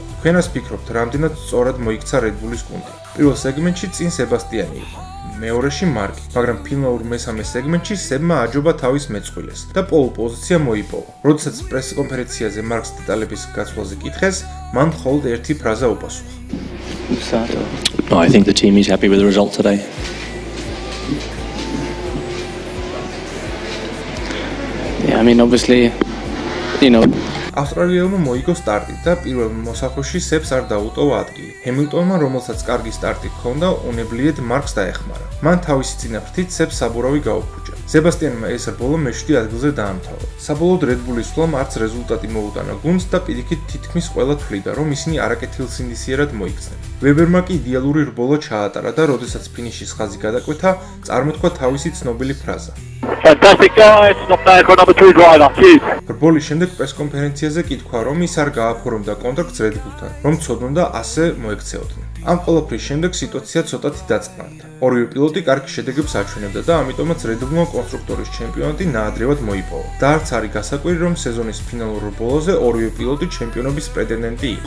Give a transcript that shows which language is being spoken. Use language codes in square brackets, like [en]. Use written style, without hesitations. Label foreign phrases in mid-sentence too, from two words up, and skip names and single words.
[ka] თქვენ რას ფიქრობთ, რამდენად სწორად მოიქცა Red Bull-ის გუნდი? პირველ სეგმენტში წინ Sebastian-ი იყო, მეორეში მარკი, მაგრამ ფინალურ მე-3 სეგმენტში სებმა აჯობა თავის მეწყვილეს და პოლ პოზიცია მოიპოვა. როდესაც პრესკონფერენციაზე მარკს დეტალების გაცვლაზე კითხეს, მან მხოლოდ ერთი ფრაზა უპასუხა. [en] I think the team is happy with the result today. I mean, obviously, you know. [ka] ავსტრალიელმა მოიგო სტარტი და პირველ მოსახვეში სებს არ დაუტოვა ადგილი. ჰემილტონმა, რომელსაც კარგი სტარტი ჰქონდა, უნებლიეთ მარკს დაეხმარა. მან თავისი წინაპრთით სებს საბურავი გაუფუჭა. სებასტიანმა ეს რბოლა მე-7 ადგილზე დაამთავრა. საბოლოოდ Red Bull-ის სვლამ არც რეზულტატი მოუტანა გუნდს და პირიქით თითქმის ყველა თვლიდა, რომ ისინი არაკეთილსინდისიერად მოიქცნენ. ვებერმა კი იდეალური რბოლა ჩაატარა და როდესაც ფინიშის ხაზი გადაკვეთა, წარმოთქვა თავისი ცნობილი ფრაზა. [en] Fantastic guys, stop there for number 2 driver. Cheers. [ka] რბოლის შემდეგ პრეს-კონფერენციაზე კითხვა, რომ ის არ გააფორმდა კონტრაქტს Red Bull-თან, რომ ცოდნოდა ასე მოექცეოდნენ. ამ ყველაფრის შემდეგ სიტუაცია ცოტათი დაწყნარდა. ორივე პილოტი კარგ შედეგებს აჩვენებდა და ამიტომაც Red Bull-მა კონსტრუქტორის ჩემპიონატი ნაადრევად მოიპოვა. და არც არის გასაკვირი, რომ სეზონის ფინალურ რბოლაზე ორივე პილოტი ჩემპიონობის პრეტენდენტი იყო.